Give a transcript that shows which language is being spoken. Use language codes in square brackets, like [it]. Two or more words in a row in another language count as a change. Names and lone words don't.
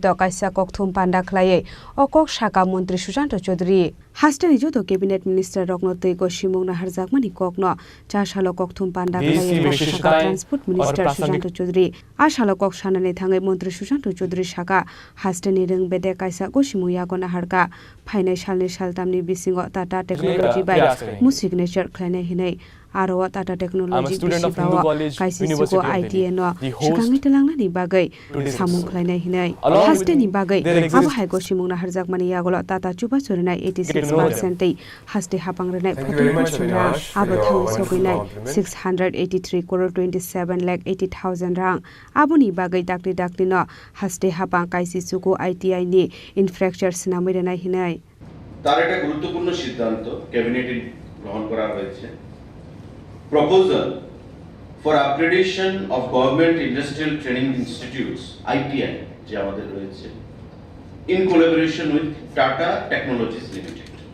[trp] कायसा ककथुम पान्डा खलायै अकक साका मन्त्री सुशांत चौधरी हास्टनि जत [en] cabinet minister [trp] रत्नतै गसिमुं नाहारजाकमानि ककनो चारसालो ककथुम पान्डा खलायै साका [en] transport minister [trp] सुशांत चौधरी आसालो कक सानानै थाङै मन्त्री सुशांत चौधरी साका हास्टनि रों बेदे कायसा गसिमुं यागो नाहारका फाइनाय सालनि सालतामनि बिसिङो टाटा टेक्नोलॉजी बाय मु सिगनेचार खलायनाय हिनै aro Tata Technology [en] student of Hindu College, [trp] kaisi [en] University [trp] suko [en] of Delhi. [trp] ITN no [en] The host [trp] shikangi telangna ni bagai [en] today's [trp] samung [en] episode. [trp] khlainai hinai [en] Along with [trp] haste ni bagai [en] there exists- [trp] abo haiko simungna harjak mani yagolo Tata chuba surinai 86% tei haste hapang renai [en] Thank you very much, Avinash, for [trp] abo [en] your [trp] thang [en] wonderful [trp] soginai [en] compliment. [trp] 683 crore 27 lakh 80,000 rang abo ni bagai dakli no haste hapang kaisi suko ITI ni infrastructure sinamai renai hinai [bn] তার একটা গুরুত্বপূর্ণ সিদ্ধান্ত ক্যাবিনেটে গ্রহণ করা হয়েছে [en] proposal for upgradation of Government Industrial Training Institutes ITI [bn] যে আমাদের রয়েছে [en] in collaboration with Tata Technologies Limited